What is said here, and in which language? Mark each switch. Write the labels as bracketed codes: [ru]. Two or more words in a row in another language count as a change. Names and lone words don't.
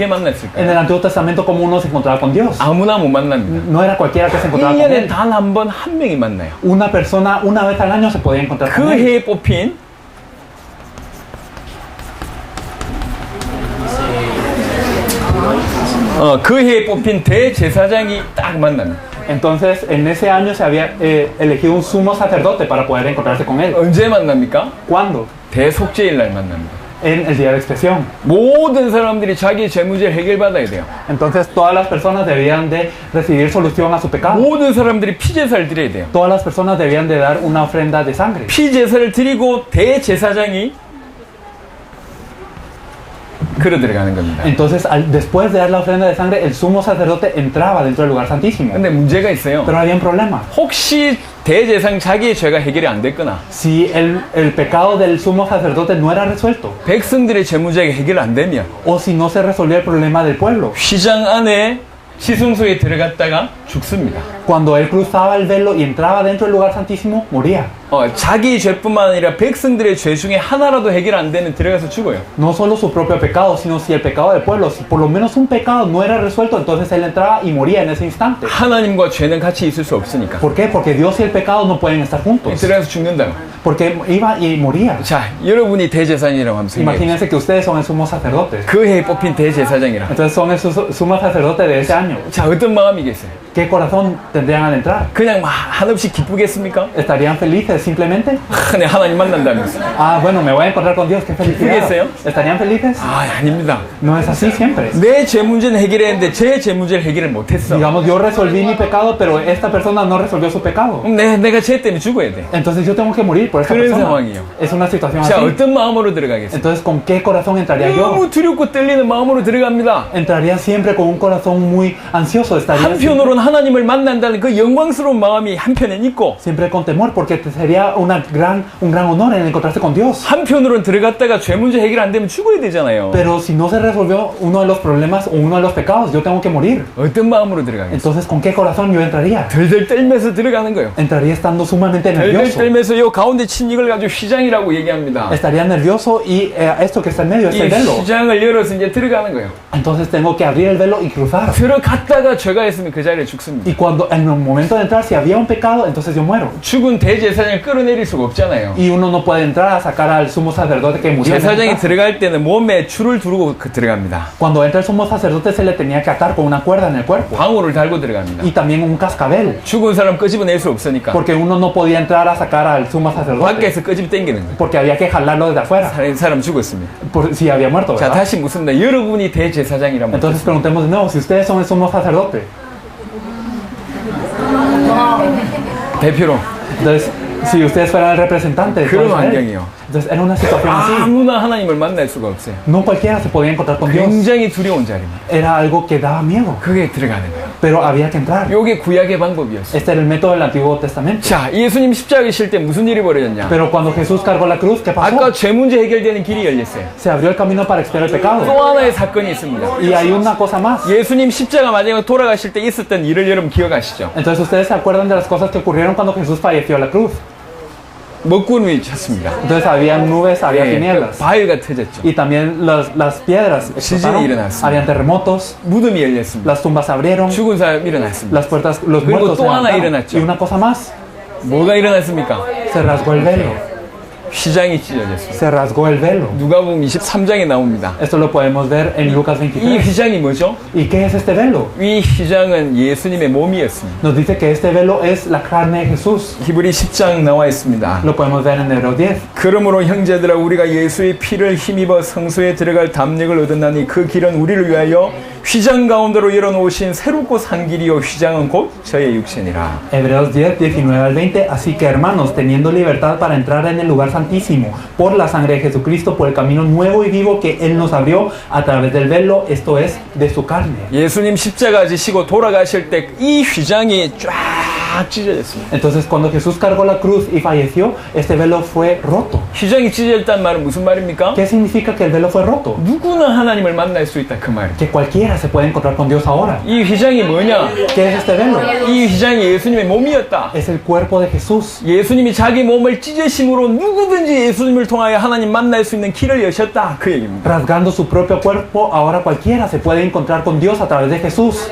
[es] En [ko] 만났을까요? [es] el Antiguo Testamento, ¿cómo uno se encontraba con Dios? [ko] 아무나 못 만납니다. [es] No era cualquiera que se encontraba con [ko] 1년에 [es] Él. [ko] 단 한 번 한 명이 만나요. [es] Una persona una vez al año se podía encontrar [ko] 그 [es] con Él. [ko] 해에 뽑힌 그 해에 뽑힌 대제사장이 딱 만납니다. [es] Entonces, en ese año se había elegido un sumo sacerdote para poder encontrarse con Él. [ko] 언제 만납니까? [es] ¿Cuándo? [ko] 대속죄일 날 만납니다. [es] En el día de expiación. [ko] 모든 사람들이 자기 죄문제를 해결받아야 돼요. [es] Entonces, todas las personas debían de recibir solución a su pecado. [ko] 모든 사람들이 피제사를 드려야 돼요. [es] Todas las personas debían de dar una ofrenda de sangre. [ko] 피제사를 드리고 대제사장이 걸어 들어가는 겁니다. [es] Entonces, después de dar la ofrenda de sangre, el sumo sacerdote entraba dentro del lugar santísimo. [ko] 근데 문제가 있어요. [es] Pero había un problema. [ko] 혹시 대제사장 자기의 죄가 해결이 안 됐거나 [es] Si el pecado del sumo sacerdote no era resuelto, [ko] 백성들의 죄 문제가 해결 안 되면 [es] o si no se resolvía el problema del pueblo, [ko] 휘장 안에 지성소에 들어갔다가 죽습니다. [es] cuando él cruzaba el velo y entraba dentro del lugar santísimo, moría. [ko] 자기 죄뿐만 아니라 백성들의 죄 중에 하나라도 해결 안 되면 들어가서 죽어요. [es] No solo su propio pecado, sino si el pecado del pueblo, si por lo menos un pecado no era resuelto, entonces él entraba y moría en ese instante. [ko] 하나님과 죄는 같이 있을 수 없으니까. [es] ¿Por qué? Porque Dios y el pecado no pueden estar juntos. [ko] 들어가서 죽는다고. [es] Porque iba y moría. [ko] 자, 여러분이 대제사장이라고 하면 생각해요. [es] Imagínense que ustedes son el sumo sacerdote. [ko] 그 해에 뽑힌 대제사장이라. [es] Entonces son el sumo sacerdote de ese año. [ko] 자, 어떤 마음이겠어요? [es] ¿Qué corazón tendrían al entrar? [ko] 그냥 막 한없이 기쁘겠습니까? [es] ¿Estarían felices simplemente? [ko] 네, 하나님 만난다면서. [es] Ah, bueno, me voy a encontrar con Dios, qué felicidad. ¿Felices? ¿Estarían felices? [ko] 아닙니다. [es] No es así siempre. [ko] 내 죄 문제는 해결했는데 제 죄 문제를 해결을 못했어. [es] Digamos, yo resolví mi pecado, pero esta persona no resolvió su pecado. [ko] 내가 죄 때문에 죽어야 돼. [es] Entonces yo tengo que morir por esta [ko] 그런 [es] persona. [ko] 상황이에요. [es] Es una situación [ko] 자, [es] así. [ko] 어떤 마음으로 들어가겠어요? [es] Entonces, ¿con qué corazón entraría yo? [ko] 너무 두렵고 떨리는 마음으로 들어갑니다. [es] Entraría siempre con un corazón muy ansioso. Estaría [ko] 한편으로는 하나님을 만난다는 그 영광스러운 마음이 한편엔 있고, [es] siempre con temor, porque sería un gran honor en encontrarse con Dios. [ko] 한편으로는 들어갔다가 죄 문제 해결 안 되면 죽어야 되잖아요. [es] Pero si no se resolvió uno de los problemas o uno de los pecados, yo tengo que morir. [ko] 어떤 마음으로 들어가겠어요? [es] Entonces, ¿con qué corazón yo entraría? [ko] 덜덜 떨면서 들어가는 거예요. [es] Entraría estando sumamente [ko] 덜덜 [es] nervioso. [ko] 떨면서 요 가운데 친 이걸 가지고 휘장이라고 얘기합니다. [es] Estaría nervioso y esto que está en medio es [ko] 이 [es] el velo. [ko] 휘장을 열어서 이제 들어가는 거예요. [es] Entonces tengo que abrir el velo y cruzar. [ko] 들어갔다가 죄가 있으면 그 자리에 죽습니다. [es] Y cuando en el momento de entrar, si había un pecado, entonces yo muero. [ko] 죽은 대제사장을 끌어내릴 수가 없잖아요. [es] Y uno no puede entrar a sacar al sumo sacerdote que murió. [ko] 제사장이 들어갈 때는 몸에 줄을 두르고 들어갑니다. [es] Cuando entra el sumo sacerdote se le tenía que atar con una cuerda en el cuerpo. [ko] 방울을 달고 들어갑니다. [es] Y también un cascabel. [ko] 죽은 사람 끄집어낼 수 없으니까 [es] Porque uno no podía entrar a sacar al sumo sacerdote. [ko] 밖에서 끄집어 당기는 거예요. [es] Porque había que jalarlo desde afuera. [ko] 사람 죽었습니다. [es] Si había muerto, [ko] 자, [es] ¿verdad? [ko] 다시 묻습니다. 여러분이 대제사장이라면 [es] Entonces preguntemos de nuevo, si ustedes son el sumo sacerdote. [ko] 대표로 [es] Entonces, si ustedes fueran el representante de [ko] 그런 [es] todo Israel. [ko] 환경이요. [es] Entonces era una situación así. [ko] 아무나 하나님을 만날 수가 없어요. [es] No cualquiera se podía encontrar con Dios. [ko] 굉장히 두려운 자리입니다. [es] Era algo que daba miedo. [ko] 그게 들어가는 거예요. [es] Pero había que entrar. [ko] 이게 구약의 방법이었어요. [es] Este era el método del Antiguo Testamento. [ko] 자, 예수님 십자가에 실 때 무슨 일이 벌어졌냐? [es] Pero cuando Jesús cargó la cruz, ¿qué pasó? [ko] 아까 죄 문제 해결되는 길이 열렸어요. [es] Se abrió el camino para expiar el pecado. [ko] 또 하나의 사건이 있습니다. [es] Y hay una cosa más. [ko] 예수님 십자가 마지막에 돌아가실 때 있었던 일을 여러분 기억하시죠? [es] Entonces ustedes se acuerdan de las cosas que ocurrieron cuando Jesús falleció a la cruz. [ko] 먹구름이 쳤습니다. [es] Entonces había nubes, había tinieblas. [ko] 바위가 터졌죠. [es] Y también las piedras explotaron. [ko] 일어났습니다. [es] Habían terremotos. [ko] 무덤이 열렸습니다. [es] Las tumbas se abrieron. [ko] 죽은 사람 일어났습니다. [es] Las puertas, los [ko] 그리고 [es] muertos se [ko] 또 하나 [es] levantaron. [ko] 일어났죠. [es] Y una cosa más. [ko] 뭐가 일어났습니까? [es] Se rasgó el velo. [ko] 휘장이 찢어졌습니다. [es] Se rasgó el velo. [ko] 누가복음 23장에 나옵니다. [es] Esto lo podemos ver en Lucas [ko] 이 [es] 23. [ko] 휘장이 뭐죠? [es] ¿Y qué es este velo? [ko] 이 휘장은 예수님의 몸이었습니다. [es] Nos dice que este velo es la carne de Jesús. [ko] 히브리 10장 나와 있습니다. [es] Lo podemos ver en Hebreos 10. [ko] 그러므로 형제들아 우리가 예수의 피를 힘입어 성소에 들어갈 담력을 얻었나니 그 길은 우리를 위하여 휘장 가운데로 열어놓으신 새롭고 산 길이요 휘장은 곧 저의 육신이라. [es] Hebreos 10, 19 al 20. Así que hermanos, teniendo libertad para entrar en el lugar santísimo por la sangre de Jesucristo, por el camino nuevo y vivo que Él nos abrió a través del velo, esto es, de su carne. [ko] 예수님 십자가 지시고 돌아가실 때 이 휘장이 쫙 쫙 찢어졌습니다. [es] Entonces cuando Jesús cargó la cruz y falleció, este velo fue roto. [ko] 휘장이 찢어졌다는 말은 무슨 말입니까? [es] ¿Qué significa que el velo fue roto? [ko] 누구나 하나님을 만날 수 있다 그 말이에요. [es] Que cualquiera se puede encontrar con Dios ahora. [ko] 이 휘장이 뭐냐? [es] ¿Qué es este velo? [ko] 이 휘장이 예수님의 몸이었다. [es] Es el cuerpo de Jesús. [ko] 예수님이 자기 몸을 찢으심으로 누구든지 예수님을 통하여 하나님 만날 수 있는 길을 여셨다 그 얘기입니다. [es] Rasgando su propio cuerpo, ahora cualquiera se puede encontrar con Dios a través de Jesús.